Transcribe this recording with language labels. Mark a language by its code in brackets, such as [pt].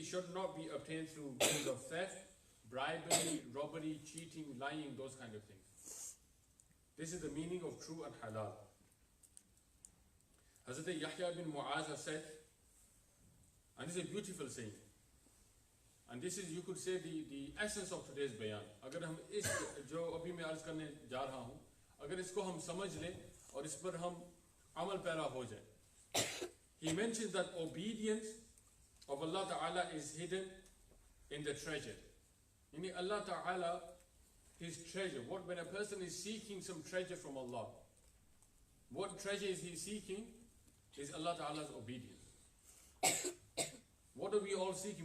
[en] it should not be obtained through means of theft, bribery, robbery, cheating, lying, those kind of things. This is the meaning of true and halal. Hazrat Yahya bin Mu'az has said, and this is a beautiful saying, and this is, you could say, the essence of today's bayan. [hi] अगर हम इस जो अभी मैं अर्ज करने जा रहा हूँ, अगर इसको हम समझ लें और इस पर हम अमल पैरा हो जाए. [en] He mentions that obedience of Allah Ta'ala is hidden in the treasure. Meaning Allah Ta'ala, His treasure. When a person is seeking some treasure from Allah, what treasure is he seeking? Is Allah Ta'ala's obedience. What are we all seeking?